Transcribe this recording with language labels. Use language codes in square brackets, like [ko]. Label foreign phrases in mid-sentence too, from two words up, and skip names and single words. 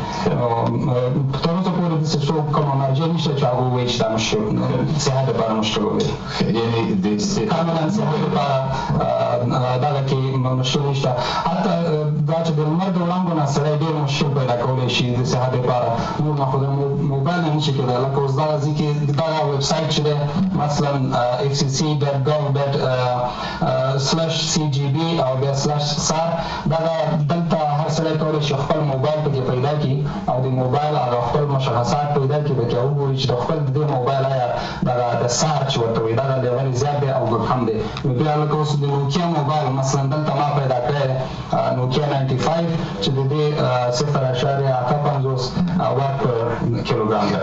[ps] تر اوسه پورې داسې څوک کومه مرجع نشته چې هغه ووایي چې دا صحت لپاره مشکل ولري، کاملا صحت لپاره دغه کې مشکل نشته. حتی دا چې د لمر د وړانګو نه سړی ډېر مشکل پیدا کولی شي د صحت لپاره، نور نه خو د موبایل نه نشي کېدای. لکه اوس دغه ځای کې دغه ویب سایټ چې دی مثلا fcc.gov/cgb او بیا /SAR، دغه دلته هر سړی کولی شي خپل موبایل پکې پیدا کړي او د موبایل هغه خپل مشخصات پیدا کړي، پکې وګوري چې د خپل د دې موبایل آیا دغه د SAR چې ورته وایي دغه لیول زیات دی او کم دی. نو بیا لکه اوس د نوکیا موبایل مثلا دلته ما پیدا کړی نوکیا 95 چې د دې 0.850 واټ پر کیلوګرام ده.